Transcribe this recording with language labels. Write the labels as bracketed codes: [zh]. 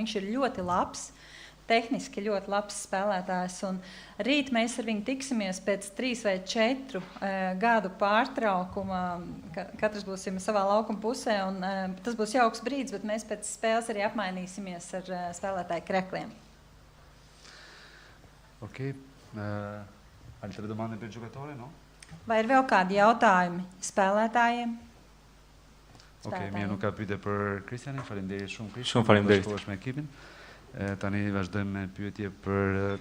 [lv] Viņš ir ļoti labs, tehniski ļoti labs spēlētājs, un rīt mēs ar viņu tiksimies pēc 3 vai 4 gadu pārtraukuma. Katrs būsim savā laukuma pusē, un tas būs jauks brīdis, bet mēs pēc spēles arī apmainīsimies ar spēlētāju krekliem. [it] Ok, altre domande per il giocatore, no? [lv] Vai ir vēl kādi jautājumi spēlētājiem? [sq] Ok, mirë, nuk ka pyetje për Kristianin, faleminderit shumë Kristian. Shumë faleminderit. Bashkohesh me ekipin. Tani vazhdojmë me pyetje për